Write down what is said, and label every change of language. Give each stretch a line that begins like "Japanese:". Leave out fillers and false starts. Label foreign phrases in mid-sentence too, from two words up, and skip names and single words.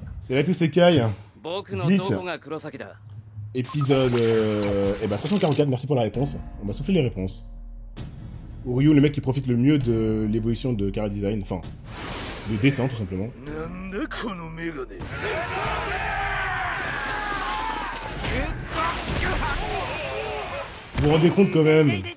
French: C'est là tous ces cailles.
Japanese: 僕の Bleach. どこが黒崎だ
French: Épisode 344, merci pour la réponse. On va souffler les réponses. Oryu, le mec qui profite le mieux de l'évolution de Chara Design, enfin, de dessin tout simplement. Vous vous rendez compte quand même?